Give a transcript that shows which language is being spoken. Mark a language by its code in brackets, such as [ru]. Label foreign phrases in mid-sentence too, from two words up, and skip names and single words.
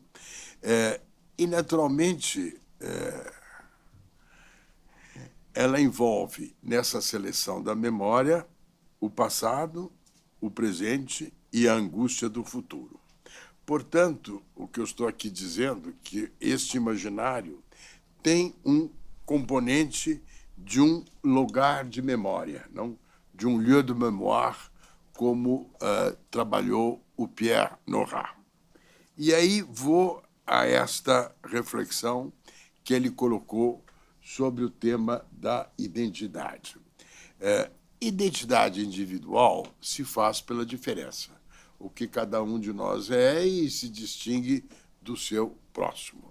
[pt] E, naturalmente, ela envolve, nessa seleção da memória, o passado, o presente e a angústia do futuro. Portanto, o que eu estou aqui dizendo é que este imaginário tem um componente de um lugar de memória, não? De um [fr] lieu de mémoire, [pt] como trabalhou o Pierre Nora. E aí vou a esta reflexão que ele colocou sobre o tema da identidade. Identidade individual se faz pela diferença, o que cada um de nós é e se distingue do seu próximo.